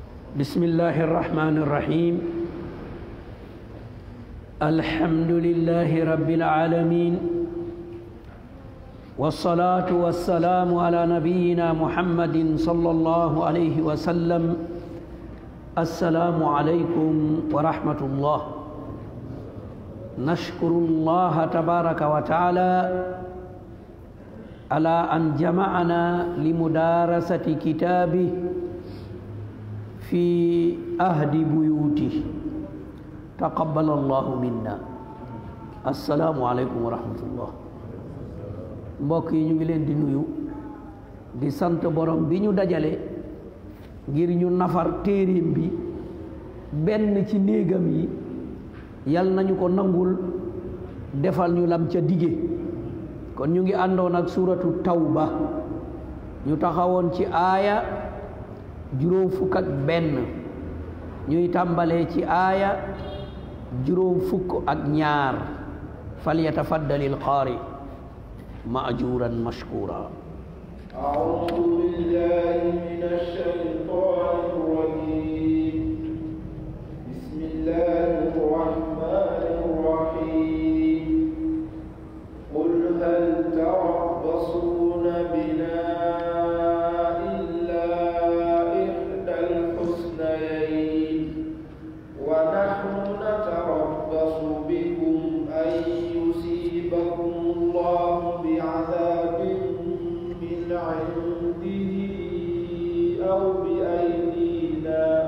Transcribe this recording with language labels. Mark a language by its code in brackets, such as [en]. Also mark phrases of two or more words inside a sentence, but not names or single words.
[ar] بسم الله الرحمن الرحيم الحمد لله رب العالمين والصلاة والسلام على نبينا محمد صلى الله عليه وسلم السلام عليكم ورحمة الله نشكر الله تبارك وتعالى على أن جمعنا لمدارسة كتابه في أهد بيوته تقبل الله منا السلام عليكم ورحمة الله [wo] mbokk yi ñu ngi leen di nuyu di sant borom bi ñu dajale ngir ñu nafar téereem bi benn ci néegam yi yal nañu ko nangul defal ñu lam ca dige kon ñu ngi àndoon ak suratu tawba ñu taxawoon ci aaya juróom fukk ak benn ñuy tàmbalee ci aaya juróom fukk ak ñaar [ar] فليتفضل القارئ مأجورا مشكورا أعوذ بالله من الشيطان الرجيم بسم الله الرحمن الرحيم قل هل تربصون بنا إلا إحدى الحسنيين ونحن نتربص بكم أن يصيبكم الله بعذاب من عنده أو بأيدينا